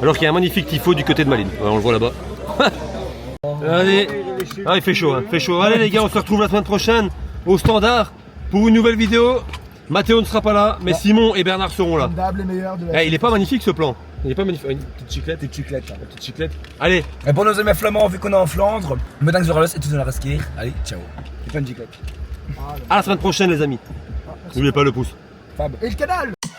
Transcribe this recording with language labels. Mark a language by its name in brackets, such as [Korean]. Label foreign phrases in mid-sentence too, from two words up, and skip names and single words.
[French] Alors qu'il y a un magnifique tifo du côté de Malines, ouais, on le voit là-bas. Allez, ah, il fait chaud, hein. Il fait chaud. Allez les gars, on se retrouve la semaine prochaine au Standard pour une nouvelle vidéo. Mathéo ne sera pas là, mais Simon et Bernard seront là. Les meilleurs de la Eh, il est pas magnifique ce plan. Il est pas magnifique. Une petite chiclette. Petite chiclette. Une petite chiclette. Allez, Et pour nos amis flamands, vu qu'on est en Flandre, [Dutch] bedankt voor alles [French] et tout dans la rasquer. Allez, ciao. Et plein de chiclettes. à la semaine prochaine les amis. N'oubliez pas le pouce. Fab. Et le canal.